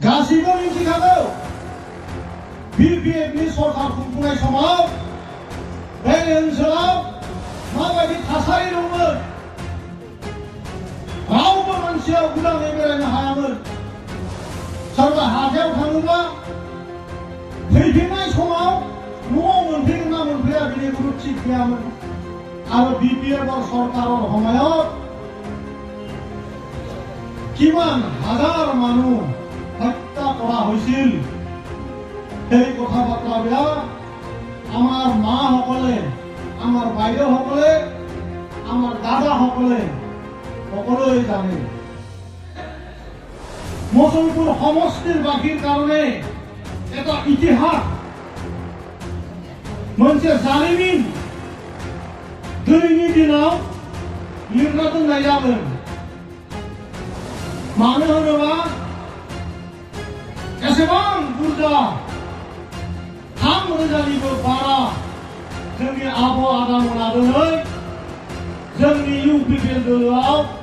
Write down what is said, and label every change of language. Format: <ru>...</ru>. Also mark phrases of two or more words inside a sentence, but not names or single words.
<brx>गासैबो मिथिखागौ BPFनि सरकार खुंफुंनाय समाव बे ओनसोलाव माबायदि थासारि दंमोन। रावबो मानसिया उदाङै बेरायनो हायामोन। सोरबा हाथायाव थाङोब्ला फैफिननाय समाव न'आव मोनफैगोन ना मोनफैया बिनि कुनु ঠিক गैयामोन।</brx> <as>আৰু BPFৰ চৰকাৰৰ সময়ত কিমান হাজাৰ মানুহ হত্যা কৰা হৈছিল। এই কথা বাৰ্তাবিলাক আমাৰ মাসকলে, আমাৰ বাইদেউসকলে, আমাৰ দাদাসকলে সকলোৱে জানে। মুছলপুৰ সমষ্টিৰ বাসীৰ কাৰণে এটা ইতিহাস,</as> <brx>मोनसे जारिमिन दिनैनि दिनाव लिरना दोननाय जागोन। मानो होनोबा एसेबां बुरजा 3,000निबो बारा जोंनि आब' आदामोना दिनै जोंनि UPPL दोलोआव</brx>